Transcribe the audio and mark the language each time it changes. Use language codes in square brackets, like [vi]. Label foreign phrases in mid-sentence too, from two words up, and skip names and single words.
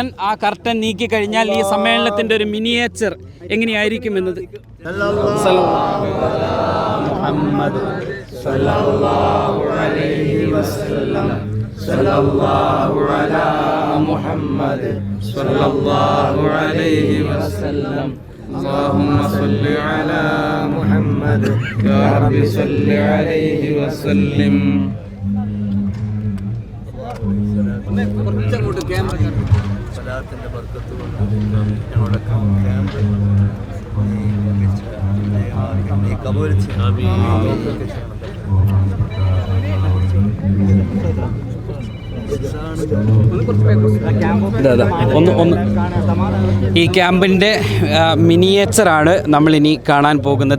[ml] ആ കർട്ടൻ നീക്കി കഴിഞ്ഞാൽ ഈ സമ്മേളനത്തിൻ്റെ ഒരു മിനിയേച്ചർ എങ്ങനെയായിരിക്കും എന്നത് [ar] صلى الله على محمد صلى الله عليه وسلم اللهم صل على محمد يا رب صل عليه وسلم. [ml] സലാത്തിന്റെ ബർക്കത്ത് കൊണ്ട് ഞങ്ങളുടെ ക്യാമ്പ് നീ കബൂൽ ചെയ്യണമേ. ഈ ക്യാമ്പിൻ്റെ മിനിയേച്ചറാണ് നമ്മളിനി കാണാൻ പോകുന്നത്.